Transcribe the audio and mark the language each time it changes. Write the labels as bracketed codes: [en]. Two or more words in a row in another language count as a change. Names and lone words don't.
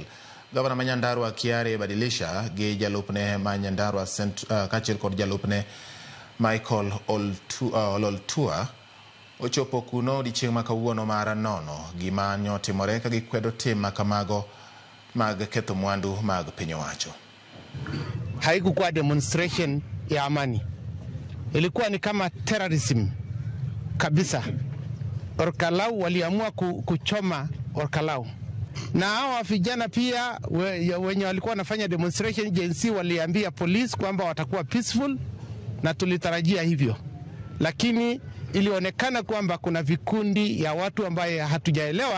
[luo] Gavana ma Nyandarua Kiare Badilisha gi jalupne ma Nyandarua kaachiel kod jalupne Michael Ololtua ochopo kuno odiochieng' ma kawuono mar nono gima nyotimore ka gikwedo tim makamago mag ketho mwandu mag piny owacho. [sw] Haikuwa demonstration ya amani, ilikuwa ni kama [en] terrorism [sw] kabisa. Olkalau waliamua kuchoma Olkalau, na hawa vijana pia wenye walikuwa wanafanya demonstration Gen Z waliambia police kwamba watakuwa peaceful, na tulitarajia hivyo, lakini ilionekana kwamba kuna vikundi ya watu ambaye hatujaelewa.